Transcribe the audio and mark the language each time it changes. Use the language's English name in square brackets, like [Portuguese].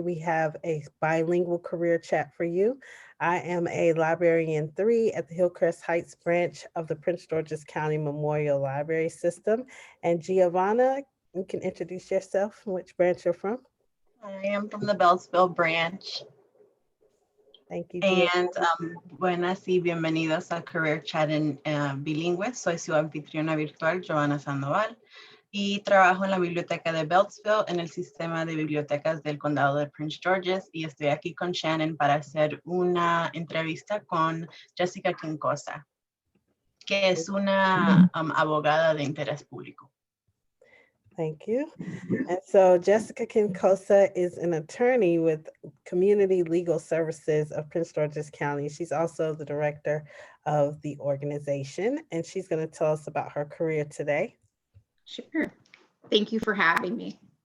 [English] We have a bilingual career chat for you. I am a librarian 3 at the Hillcrest Heights branch of the Prince George's County Memorial Library System. And Giovanna, you can introduce yourself and which branch you're from. I am from the Beltsville branch. Thank you, Giovanna. And [Spanish] buenas y bienvenidos a Career Chat en Bilingüe. Soy su anfitriona virtual, Giovanna Sandoval, y trabajo en la biblioteca de Beltsville en el sistema de bibliotecas del condado de Prince George's, y estoy aquí con Shannon para hacer una entrevista con Jessica Quincosa, que es una abogada de interés público. [English] Thank you. And so Jessica Quincosa is an attorney with Community Legal Services of Prince George's County. She's also the director of the organization, and she's going to tell us about her career today. Sure. Thank you for having me.